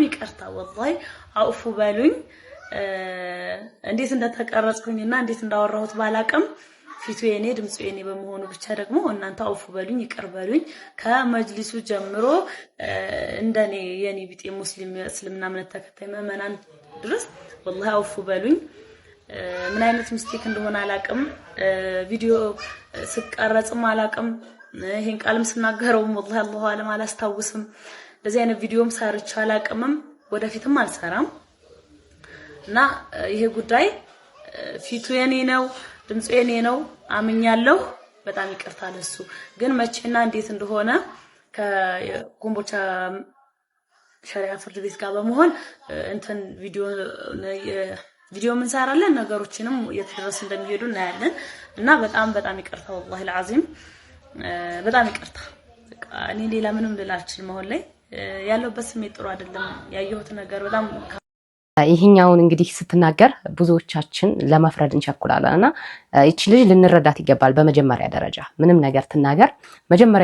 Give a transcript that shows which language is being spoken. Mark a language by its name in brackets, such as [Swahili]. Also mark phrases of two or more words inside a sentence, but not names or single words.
[Amharic] ይቅርታ والله አውፉ በሉኝ እንዴት እንደተቀረጽኩኝና እንዴት እንዳወራሁት ባላቅም ፊቱ የኔ ድምጹ የኔ በመሆኑ ብቻ ደግሞ እናንተ አውፉ በሉኝ ይቅር በሉኝ ከመጅሊሱ ጀምሮ እንደኔ የኔ ቢጤ ሙስሊም እስልምና እምነት ተከታይ ምእመናን ድረስ والله አውፉ በሉኝ ምን አይነት ሚስቴክ እንደሆነ አላቅም ቪዲዮ ስቀረጽም አላቅም ይሄን ቃልም ስናገረው [Arabic] والله الله [Amharic] አለም አላስታውስም ለዚህ አይነት ቪዲዮም ሰርቻ አላቅምም ወደፊትም አልሰራም እና ይሄ ጉዳይ ፊቱ የኔ ነው ድምጹ የኔ ነው አምኛለሁ በጣም ይቅርታ ለሱ ግን መቼና እንዴት እንደሆነ ከኮምቦልቻ ሸሪዓ ፍርድ ቤት ጋር በመሆን እንትን ቪዲዮ ምን ሰራለን ነገሮችንም የተደረሰ እንደሚሄዱ እናያለን እና በጣም ይቅርታ [Arabic] والله العظيم [Amharic] በጣም ይቅርታ እኔ ሌላ ምንም ልላችሁ መሆን ላይ ያለውበት ስሜት ጥሩ አይደለም ያየሁት ነገር በጣም ይሄኛውን እንግዲህ ስትናገር ብዙዎቻችን ለመፍረድ እንቸኩላለንና እቺ ልጅ ልንረዳት ይገባል በመጀመሪያ ደረጃ ምንም ነገር ትናገር መጀመሪያ